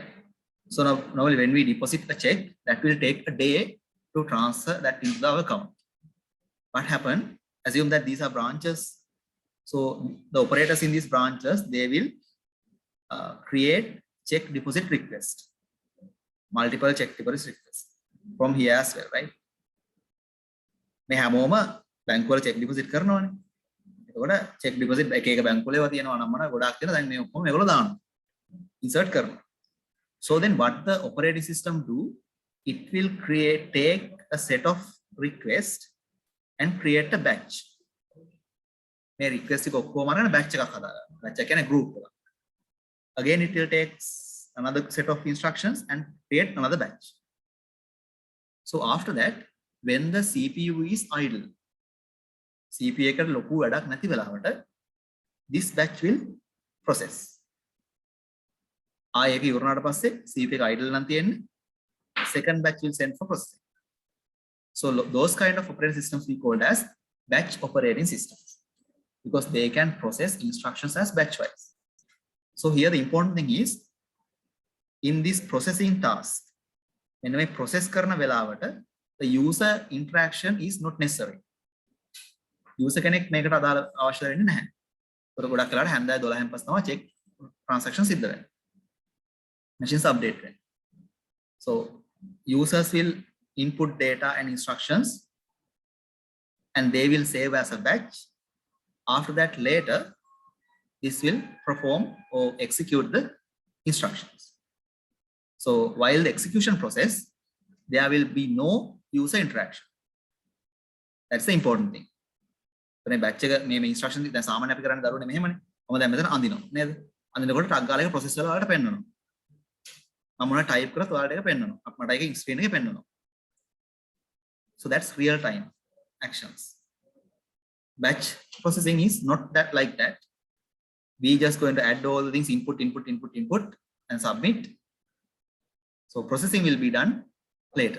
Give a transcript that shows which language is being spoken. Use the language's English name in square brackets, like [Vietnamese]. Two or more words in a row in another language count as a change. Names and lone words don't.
[English] So now normally when we deposit a check, that will take a day to transfer that into our account. What happened? Assume that these are branches. So the operators in these branches, they will create check deposit request, multiple check deposit requests from here as well, right? [Sinhala] මේ හැමෝම බැංකුව වල [English] check deposit [Sinhala] කරනවානේ. එතකොට [English] check deposit [Sinhala] එක එක බැංකුව වල තියෙනවා නම් මොනවා ගොඩාක් තියෙනවා. දැන් මේ ඔක්කොම මේගොල්ලෝ දානවා. Insert කරනවා. [English] So then what the operating system do? It will take a set of requests and create a batch. [Sinhala] මේ request එක ඔක්කොම අරගෙන batch එකක් හදාගන්නවා. Batch එක කියන්නේ group එකක්. [English] Again, it will take another set of instructions and create another batch. So after that, when the CPU is idle, [Sinhala] CPU එකට ලොකු වැඩක් නැති වෙලාවට [English] this batch will process. [Sinhala] ආයෙ ඒක ඉවරනාට පස්සේ CPU එක idle නම් තියෙන්නේ, [English] second batch will send for processing. So those kind of operating systems we called as batch operating systems because they can process instructions as batch wise. So here the important thing is, in this processing task, when we process [Sinhala] කරන වෙලාවට [English] the user interaction is not necessary. [Sinhala] User කෙනෙක් මේකට අදාළ අවශ්‍ය වෙන්නේ නැහැ. ඒක ගොඩක් වෙලාවට හැන්දෑ 12න් පස්සේ තමයි [English] check transaction [Sinhala] සිද්ධ වෙන්නේ. [English] Machines update [Sinhala] වෙන්නේ. [English] So users will input data and instructions and they will save as a batch. After that, later this will perform or execute the instructions. So while the execution process, there will be no user interaction. That's the important thing. When I batch [Sinhala] එක මේ instruction දැන් සාමාන්‍ය අපි කරන්නේ දරුවනේ මෙහෙමනේ. මම දැන් මෙතන අඳිනවා නේද? අඳිනකොට ටග් ගාලා එක process වල ඔයාලට පෙන්නනවා. මම මොනවා type කරත් ඔයාලට ඒක පෙන්නනවා. මට ඒක screen එකේ පෙන්නනවා. [English] So that's real time actions. Batch processing is not that like that. We just going to add all the things, input and submit. So processing will be done later.